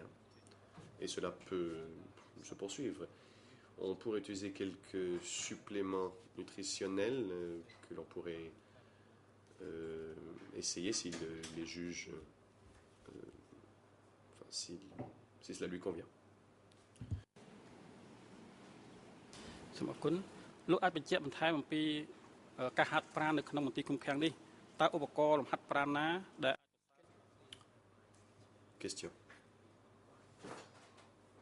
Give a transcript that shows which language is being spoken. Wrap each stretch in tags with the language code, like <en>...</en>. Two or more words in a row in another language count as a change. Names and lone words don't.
<fr>Et cela peut se poursuivre. On pourrait utiliser quelques suppléments nutritionnels que l'on pourrait essayer s'il les juge, si cela lui convient.</fr> <km>សូមអរគុណលោកអាចបញ្ជាក់បន្ថែមអំពីការហាត់ប្រាណនៅក្នុងមន្ទីរឃុំឃាំងនេះតើឧបករណ៍លំហាត់ប្រាណណាដែល</km> <fr>Question.</fr>